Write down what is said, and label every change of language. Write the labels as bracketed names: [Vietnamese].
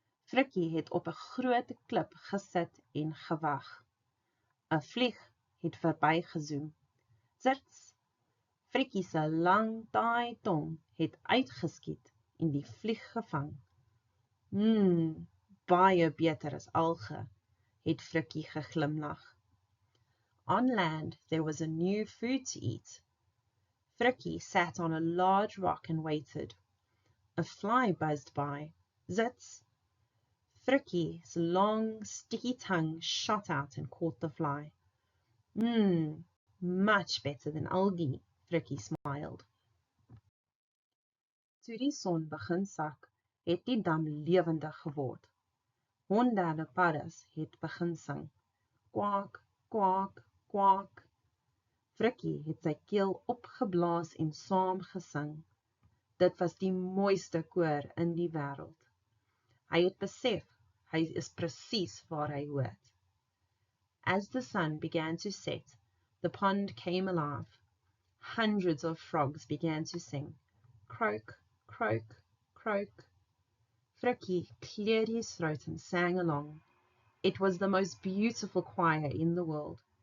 [Afrikaans] Frikkie het op 'n groot klip gesit en gewag. 'n Vlieg het verbygezoem. Zits! Frikkie se lang taai tong het uitgeskiet en die vlieg gevang. Baie beter as alge, het Frikkie geglimlag. [English] On land there was a new food to eat. Frikkie sat on a large rock and waited. A fly buzzed by. Zits! Frikkie's long, sticky tongue shot out and caught the fly. Much better than algae, Frikkie smiled. [Afrikaans] Toe die son begin sak, het die dam lewendig geword. Honderde paddas het begin sing. Kwak, kwak, kwak. Frikkie het sy keel opgeblaas en saam gesing. Dit was die mooiste koor in die wêreld. Hy het besef, hy is presies waar hy hoort. [English] As the sun began to set, the pond came alive. Hundreds of frogs began to sing. Croak, croak, croak. Frikkie cleared his throat and sang along. It was the most beautiful choir in the world.